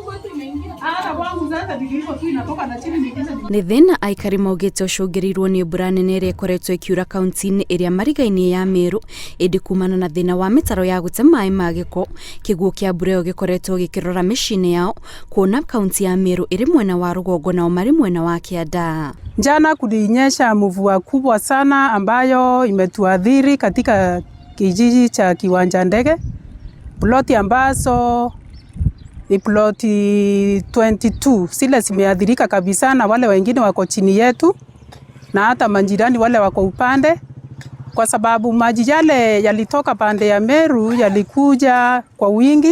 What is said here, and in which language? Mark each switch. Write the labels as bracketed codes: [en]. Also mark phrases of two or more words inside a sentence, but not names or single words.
[ki] Nĩ thĩna aikari maugĩte ũcũngĩrĩirwo nĩ mbura nene ĩrĩa ĩkoretwo ĩkiura kaunti-inĩ ĩrĩa marigainie ya Meru, ĩndĩ kumana na thĩna wa mĩtaro ya gũte mai ma gĩko, kĩguũ kĩa mbura ĩyo gĩkoretwo gĩkĩrora mĩciĩ-inĩ yao, kuona kaunti ya Meru ĩrĩ mwena wa rũgongo nao marĩ mwena wa Kianda. [sw] Jana kulinyesha mvua kubwa sana ambayo imetuadhiri katika kijiji cha Kiwanja Ndege. Ploti ambazo ni ploti 22 zile zimeadhirika kabisa, na wale wengine wako chini yetu na hata majirani wale wako upande, kwa sababu maji yale yalitoka pande ya Meru yalikuja kwa wingi.